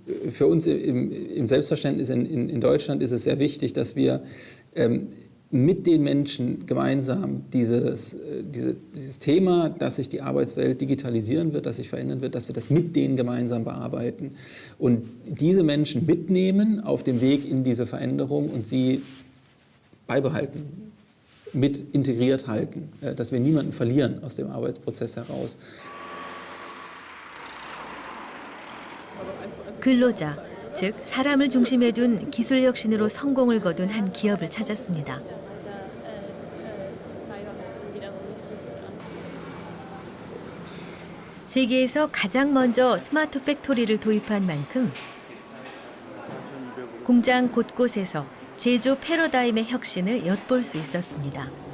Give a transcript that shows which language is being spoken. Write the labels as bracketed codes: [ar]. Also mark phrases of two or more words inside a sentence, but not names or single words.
[de] Für uns im Selbstverständnis in Deutschland ist es sehr wichtig, dass wir mit den Menschen gemeinsam dieses Thema, dass sich die Arbeitswelt digitalisieren wird, dass sich verändern wird, dass wir das mit denen gemeinsam bearbeiten und diese Menschen mitnehmen auf dem Weg in diese Veränderung und sie beibehalten, mit integriert halten, dass wir niemanden verlieren aus dem Arbeitsprozess heraus. [ko] 근로자, 즉 사람을 중심에 둔 기술 혁신으로 성공을 거둔 한 기업을 찾았습니다. 세계에서 가장 먼저 스마트 팩토리를 도입한 만큼 공장 곳곳에서 제조 패러다임의 혁신을 엿볼 수 있었습니다.